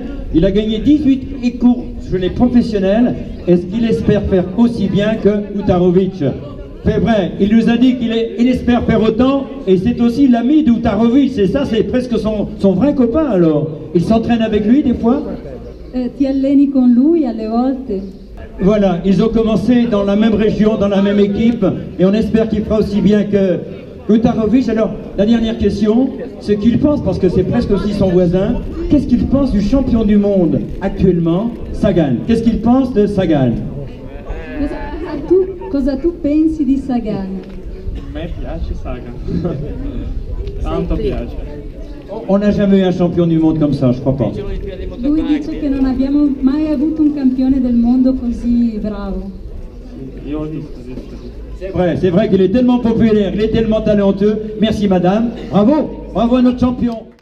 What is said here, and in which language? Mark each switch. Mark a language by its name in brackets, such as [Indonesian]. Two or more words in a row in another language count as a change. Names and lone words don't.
[French] Il a gagné 18 courses chez les professionnels. Est-ce qu'il espère faire aussi bien que Utarovic? C'est vrai, il nous a dit qu'il espère faire autant, et c'est aussi l'ami d'Utarovic, c'est ça, c'est presque son vrai copain alors. Il s'entraîne avec lui des fois? [Italian] Ti alleni con lui alle volte? [French] Voilà, ils ont commencé dans la même région, dans la même équipe, et on espère qu'il fera aussi bien que Utarovic. Alors, la dernière question, ce qu'il pense, parce que c'est presque aussi son voisin, qu'est-ce qu'il pense du champion du monde actuellement, Sagan? Qu'est-ce qu'il pense de Sagan? [Italian] Cosa tu pensi di Sagan? A me piace Sagan. Tanto piace. [French] On n'a jamais eu un champion du monde comme ça, je crois pas. [Italian] Lui dice che non abbiamo mai avuto un campione del mondo così bravo. Io ho visto. [French] C'est vrai qu'il est tellement populaire, il est tellement talentueux. Merci madame, bravo, bravo à notre champion.